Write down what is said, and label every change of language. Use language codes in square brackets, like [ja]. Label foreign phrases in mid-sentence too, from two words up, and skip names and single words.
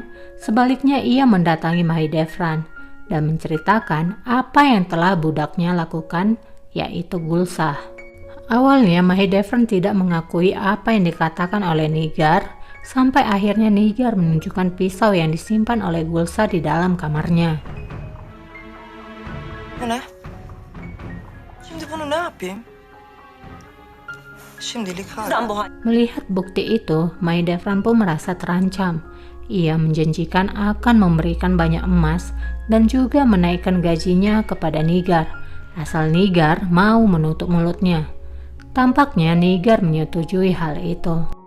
[id] Sebaliknya ia mendatangi Mahidevran dan menceritakan apa yang telah budaknya lakukan, yaitu Gulsa. Awalnya Mahidevran tidak mengakui apa yang dikatakan oleh Nigar, sampai akhirnya Nigar menunjukkan pisau yang disimpan oleh Gulsa di dalam kamarnya. [tr] Ne? Şimdi bunu ne yapayım? Şimdilik hala. [id] Melihat bukti itu, Mahidevran pun merasa terancam. Ia menjanjikan akan memberikan banyak emas dan juga menaikkan gajinya kepada Nigar, asal Nigar mau menutup mulutnya. Tampaknya Nigar menyetujui hal itu.